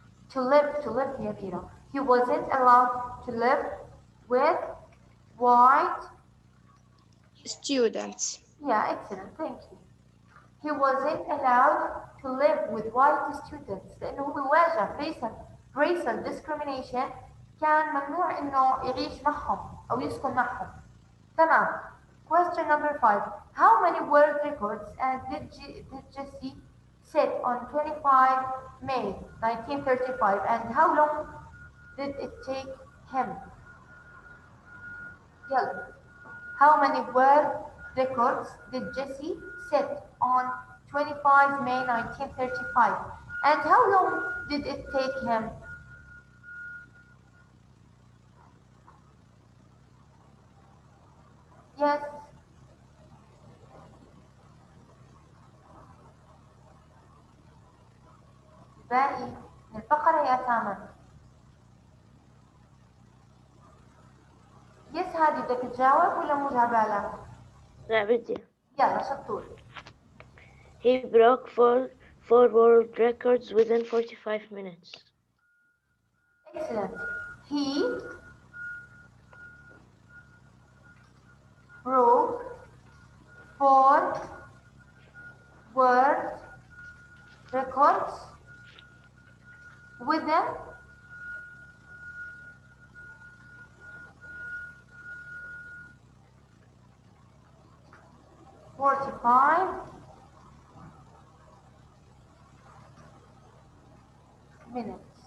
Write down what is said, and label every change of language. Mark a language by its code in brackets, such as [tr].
[en] To live يا ميرا. He wasn't allowed to live with white. Students. Yeah, excellent. Thank you. He wasn't allowed to live with white students [ar] لأنه هو بيواجه [en] racial discrimination. [ar] كان ممنوع إنه يعيش معهم أو يسكن معهم. تمام. [en] Question number 5. How many world records did Jesse set on 25 May 1935 and how long did it take him? [ar] يلا. [en] How many world records did Jesse set on 25 May 1935 and how long did it take him? Yes. [ar] باقي من الفقرة يا سامر. يس هادي بدك تجاوب ولا مو جابالك؟ لا بدي. يلا شطور. [en] He broke four world records within 45 minutes. Excellent. He broke 4 world records within 45 minutes.